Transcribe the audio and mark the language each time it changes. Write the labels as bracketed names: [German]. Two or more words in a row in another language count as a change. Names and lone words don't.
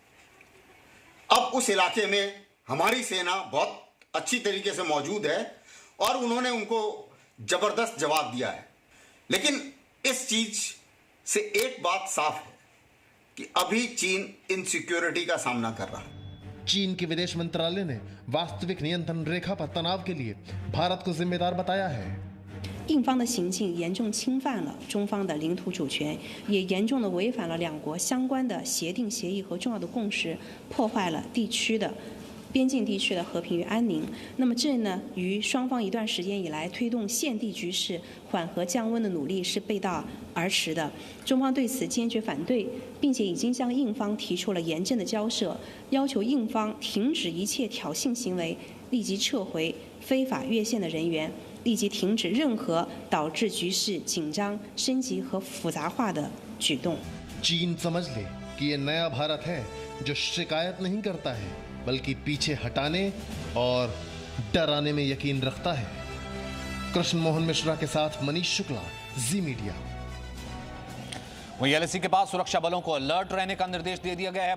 [Hindi] अब उस इलाके में हमारी सेना बहुत अच्छी तरीके से मौजूद है और उन्होंने उनको जबरदस्त जवाब दिया है। लेकिन इस चीज से एक बात साफ है कि अभी चीन इनसिक्योरिटी का सामना कर रहा है। चीन के विदेश मंत्रालय ने वास्तविक नियंत्रण रेखा पर तनाव के लिए भारत को जिम्मेदार बताया है। [Chinese] 印方的行径严重侵犯了中方的领土主权，也严重的违反了两国相关的协定、协议和重要的共识，破坏了边境地区的和平与安宁。那么这呢，与双方一段时间以来推动现地局势缓和降温的努力是背道而驰的。中方对此坚决反对，并且已经向印方提出了严正的交涉，要求印方停止一切挑衅行为，立即撤回非法越线的人员。立即停止任何导致局势紧张、升级和复杂化的举动。 [Hindi] चीन समझ ले कि ये नया भारत है जो शिकायत नहीं करता है बल्कि पीछे हटाने और डराने में यकीन रखता है। कृष्ण मोहन मिश्रा के साथ मनीष शुक्ला, जी मीडिया। वहीं एलएसी के पास सुरक्षा बलों को अलर्ट रहने का निर्देश दे दिया गया है।